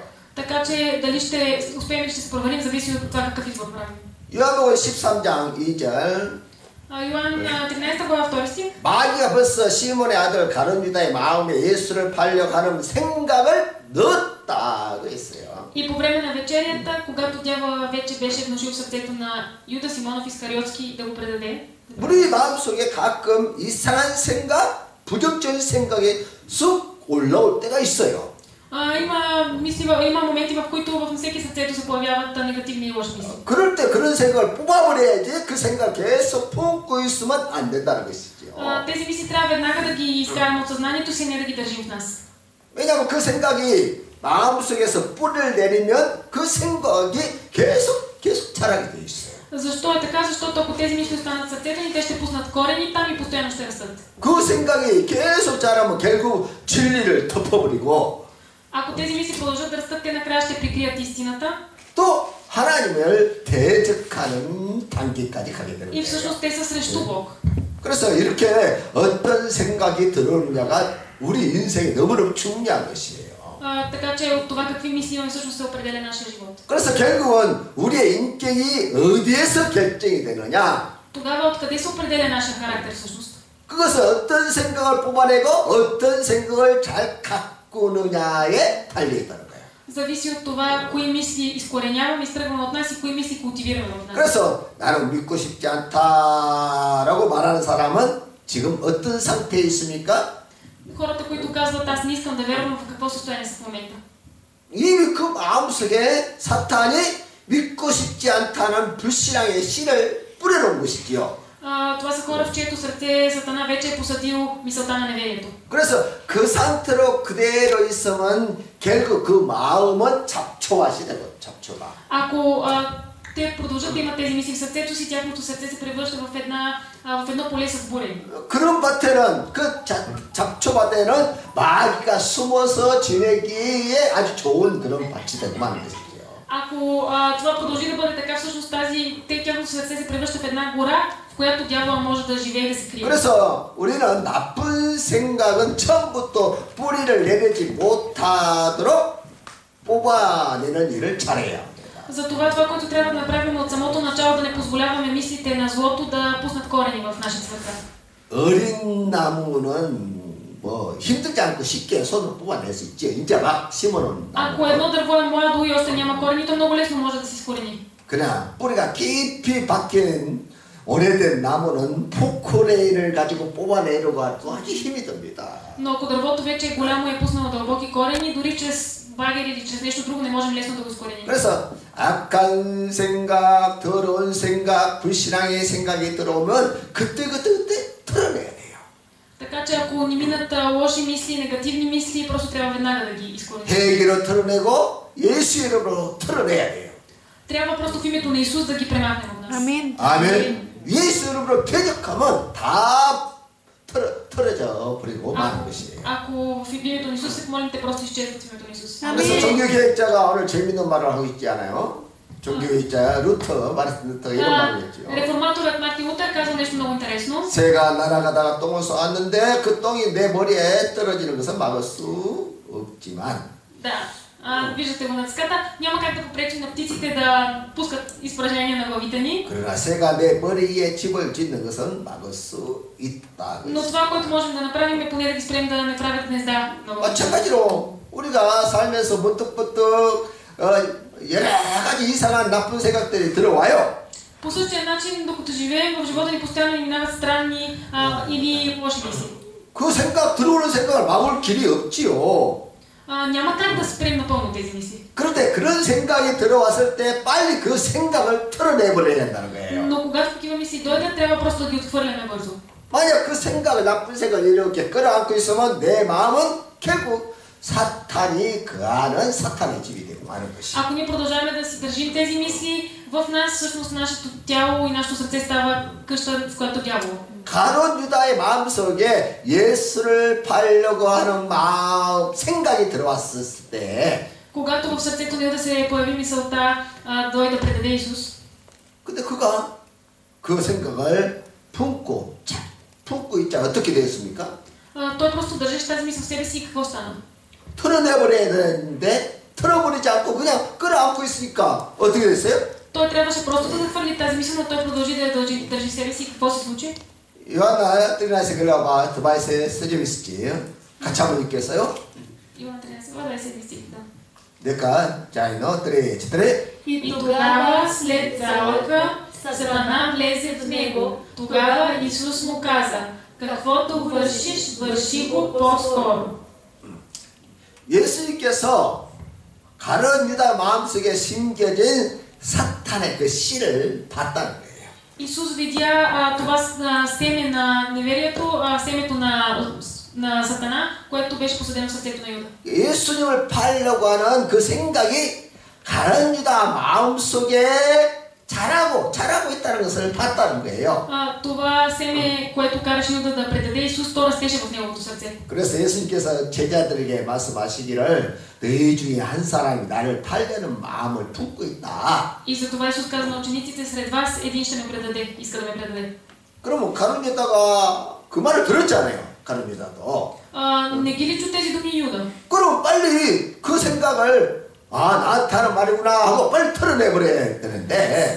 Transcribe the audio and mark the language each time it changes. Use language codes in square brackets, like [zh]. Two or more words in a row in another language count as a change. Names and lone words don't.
[bg] Така че дали ще успеем или ще се провалим, зависи от това какъв избор правим. [ko] 요한복음 13장 2절 [bg] Йоан 13 глава 2 стих. [ko] 마귀가 벌써 시몬의 아들 가룟 유다의 마음에 예수를 팔려고 하는 생각을 넣었다고 했어요. [bg] И по време на вечерята, когато дявола вече беше внушил в сърцето на Юда Симонов Искариотски да го предаде, [ko] 우리 마음속에 가끔 이상한 생각, 부정적인 생각이 쑥 올라올 때가 있어요. [bg] има моменти, в които във всеки сърцето се появяват негативни и лоши мисли. [ko] 그럴 때 그런 생각을 뽑아버려야지 그 생각을 계속 품고 있으면 안 된다는 것이죠. [bg] Тези мисли трябва веднага да ги изкараме от съзнанието си, не да ги държим в нас. [ko] 왜냐하면 그 생각이 마음속에서 뿌리를 내리면 그 생각이 계속 자라게 돼 있어요. [bg] Защо е така? Защото ако тези мисли останат в сърцето ни, те ще пуснат корени там и постоянно ще растат. [ko] 그 생각이 계속 자라면 결국 진리를 덮어버리고 [bg] Ако тези мисли продължат да растат, те накрая ще прикрият истината. [ko] 또 하나님을 대적하는 단계까지 가게 되는 [bg] И [ko] 거예요. [bg] всъщност те са срещу Бог. [ko] 그래서 이렇게 어떤 생각이 들어오느냐가 우리 인생에 너무너무 중요한 것이에요. [bg] Така че от това какви мисли имаме всъщност се определя нашия живот. [ko] 그래서 결국은 우리의 인격이 어디에서 결정이 되느냐? [bg] Тогава откъде се определя нашия характер всъщност? [ko] 그것은 어떤 생각을 뽑아내고 어떤 생각을 잘 가꾸느냐에 달려있다는 거예요. [bg] Зависи от това, кои мисли изкореняваме, изтръгваме от нас и кои мисли култивираме в нас. [ko] 그래서 나는 믿고 싶지 않다라고 말하는 사람은 지금 어떤 상태에 있습니까? [bg] Хората, които казват, аз не искам да вярвам, в какво състояние са в момента? [ko] 이미 그 마음속에 사탄이 믿고 싶지 않다는 불신앙의 씨를 뿌려놓은 것이지요. [bg] Това са хора, в чието сърце Сатана вече е посадил мисълта на неверието. [ko] 그래서 그 상태로 그대로 있으면 결국 그 마음은 잡초밭이 되고 잡초밭. [bg] Ако те продължат да имат тези мисли в сърцето си, тяхното сърце се превръща в едно поле с бурени. [ko] 그런 밭에는 그 잡초밭에는 마귀가 숨어서 지내기에 아주 좋은 그런 밭이 되고 마는 것이죠. [bg] Ако това продължи да бъде така, всъщност тяхното сърце се превръща в една гора, в която дявола може да живее и да се крие. [ko] 그래서 우리는 나쁜 생각은 처음부터 뿌리를 내리지 못하도록 뽑아내는 일을 잘해야 합니다. [bg] Затова това, което трябва да направим от самото начало, да не позволяваме мислите на злото да пуснат корени в нашите сърца. [ko] 어린 나무는 뭐 힘들지 않고 쉽게 손으로 뽑아낼 수 있죠. 이제 막 심어놓은 [bg] Ако едно дърво е младо и още няма корени, то много лесно може да се изкорени. [ko] 그냥 뿌리가 깊이 박힌 오래된 나무는 포크레인을 가지고 뽑아내려고 해도 아주 힘이 듭니다. [bg] Но ако дървото вече е голямо и е пуснало дълбоки корени, дори чрез багер или чрез нещо друго не можем лесно да го изкореним. [ko] 그래서 악한 생각, 더러운 생각, 불신앙의 생각이 들어오면 그때 털어내야 돼요. [bg] Така че ако ни минат лоши мисли, негативни мисли, просто трябва веднага да ги изкореним. [ko] 회개로 털어내고 예수 이름으로 털어내야 돼요. [bg] Трябва просто в името на Исус да ги премахнем от нас. Амин. [ko] 아멘. 예수 이름으로 대적하면 다 털어져 버리고 마는 것이에요. [bg] Ако в името на Исус се помолим, те просто изчезват в името на Исус. [ko] 그래서 종교개혁자가 오늘 재밌는 말을 하고 있지 않아요? 종교개혁자 루터, 마르틴 루터가 이런 말을 했죠. [bg] Реформаторът Мартин Лутер казва нещо много интересно. [ko] 새가 날아가다가 똥을 쏘았는데 그 똥이 내 머리에 떨어지는 것은 막을 수 없지만 [bg] Да. Виждате го на циката. Няма как да попречим на птиците да пускат изпражнения на главите ни. [ko] 그러나 새가 내 머리에 집을 짓는 것은 막을 수 있다. [bg] Но това, което можем да направим е поне да ги спрем да не правят гнезда на главите. [ko] 마찬가지로 우리가 살면서 문득문득 여러 가지 이상한 나쁜 생각들이 들어와요. [bg] По същия начин, докато живеем, в живота ни постоянно ни минават странни или лоши мисли. [ko] 그 생각 들어오는 생각을 막을 길이 없지요. [bg] Няма как да спрем напълно тези мисли. [ko] 그런데 그런 생각이 들어왔을 때 빨리 그 생각을 털어내버려야 된다는 거예요. [bg] Но когато такива мисли дойдат, трябва просто да ги отхвърляме бързо. [ko] 만약 그 생각을 나쁜 생각을 이렇게 끌어안고 있으면 내 마음은 결국 사탄이 거하는 사탄의 집이 되고 마는 것이. [bg] Ако ние продължаваме да си държим тези мисли в нас, всъщност нашето тяло и нашето сърце става къща, в която дявол. [ko] 가룟 유다의 마음속에 예수를 팔려고 하는 마음 생각이 들어왔을 때, [bg] Когато в сърцето на Юда се появи мисълта дой да предаде Исус, [ko] 근데 그가 그 생각을 품고 있자 어떻게 되었습니까? [bg] той просто държеше тази мисъл в себе си и какво стана? [ko] 털어내버려야 되는데 털어버리지 않고 그냥 끌어안고 있으니까 어떻게 됐어요? [bg] Той трябваше просто да захвърли тази мисъл, но той продължи да я държи в себе си. Какво се случи? Йоанна тринайсе глава двайсе [ko] 쓰져 있을지 같이 한번 읽겠어요? [bg] Иоанна 13 глава 20 стих, да. 내가 자이너 뜨리 치뜨리 И тогава след залъка Сатана влезе в него. Тогава Исус му каза: каквото вършиш, върши го по-скоро. [ko] 예수님께서 가룟 유다 마음속에 심겨진 사탄의 그 씨를 봤다는 거예요. [bg] Исус видя това семе на неверието, семето на Сатана, което беше посадено в сърцето на Юда. [ko] 예수님을 팔려고 하는 그 생각이 가룟 유다 마음속에 자라고 있다는 것을 봤다는 거예요. [bg] Това семе, което караше Юда да предаде Исус, то растеше в неговото сърце. [ko] 그래서 예수님께서 제자들에게 말씀하시기를 너희 중에 한 사람이 나를 팔려는 마음을 품고 있다. [bg] И затова Исус каза на учениците: сред вас един ще ме предаде, иска да ме предаде. [ko] 그러면 가룟 유다가 그 말을 들었잖아요. 가룟 유다도. [bg] Не ги ли чу тези думи Юда? [ko] 그럼 빨리 그 생각을 나한테 하는 말이구나 하고 빨리 털어내버려야 되는데